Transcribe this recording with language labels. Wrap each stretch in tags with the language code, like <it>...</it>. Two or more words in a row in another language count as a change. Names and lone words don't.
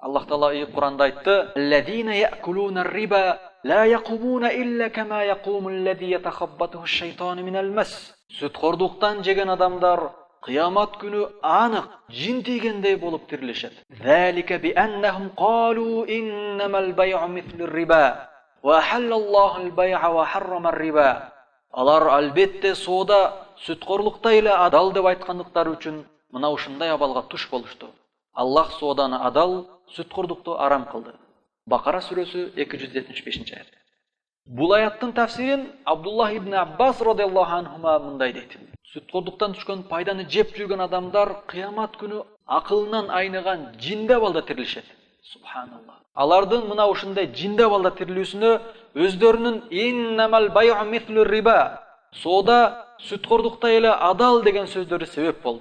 <ky>Аллах Таала Куранда айтты:</ky> <ar>"الذين يأكلون الربا لا يقومون إلا كما يقوم الذي يتخبطه الشيطان من المس."</ar> <ky>Сүткордуктан жеген адамдар кыямат күнү анық жин тийгендей болуп тирилишет.</ky> <ar>ذلك بأنهم قالوا إنما البيع مثل الربا وأحل الله البيع وحرم الربا.</ar> <ky>Алар албетте соода сүткорлуктай эле адал деп айткандыктары үчүн мына ушундай абалга туш болушту. Аллах сооданы адал, сүткорлукту арам кылды. Бакара сүрөсү 275-аят. Бул аяттын тафсирин Абдуллах ибн Аббас</ky> <ar>رضي الله عنهما</ar> <ky>мындай дейт: Сүткорлуктан түшкөн пайданы жеп жүргөн адамдар кыямат күнү акылынан айныган жинде балда тирилишет. Субханаллах. Алардын мына ушундай жинде балда тирилүүсүнө өздөрүнүн</ky> <ar>إنما البيع مثل الربا,</ar> <ky>соода сүткорлуктай эле адал деген сөздөрү себеп болду.</ky>